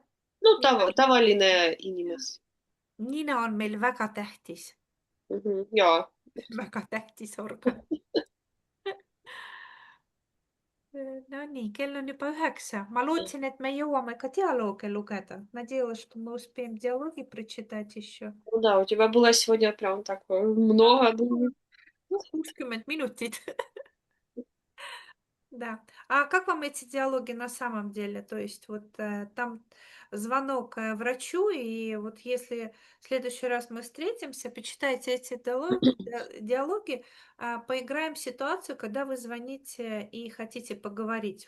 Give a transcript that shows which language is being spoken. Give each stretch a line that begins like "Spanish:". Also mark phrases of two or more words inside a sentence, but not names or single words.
Estonian: No tavaline inimes. Nina on meil väga tähtis. Jaa. Väga tähtis organ. No nii, kell on juba 9. Ma lootsin, et me jõuame ka dialoogi lugeda.
Russian: Надеялась, что мы успеем диалоги прочитать еще. Ну да, у тебя было сегодня прям так много. Думаю. 60 минутит. Да. А как вам эти диалоги на самом деле? То есть вот там звонок врачу, и вот если в следующий раз мы встретимся, почитайте эти диалоги, поиграем в ситуацию, когда вы звоните и хотите поговорить.